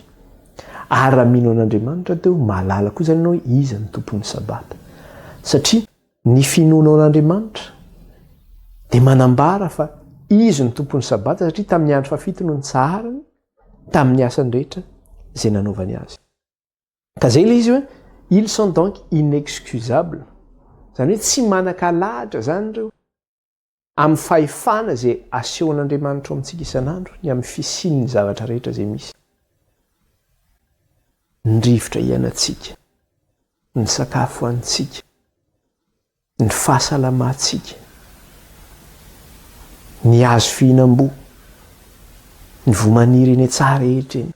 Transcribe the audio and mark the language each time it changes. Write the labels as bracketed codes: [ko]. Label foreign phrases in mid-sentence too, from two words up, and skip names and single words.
[mg] Ary raha mino an'Andriamanitra teo mahalala koa zany hoe izy ny tompon'ny sabata. Satria ny finoana an'Andriamanitra dia manambara fa izy ny tompon'ny sabata, satria tamin'ny andro fafito no nitsaharany tamin'ny asany rehetra izay nanaovany azy. Ka zay ilay izy hoe [fr] ils sont donc inexcusables. [mg] Zany hoe tsy manan-kalahatra zany ireo amin'ny fahefana izay asehon'Andriamanitra amintsika isan'andro, ny amin'ny fisian'ny zavatra rehetra izay misy. Ny rivotra iainantsika, ny sakafo hanitsika, ny fahasalamantsika, ny hazo fihinam-boa, ny vomaniry eny tsara rehetra eny.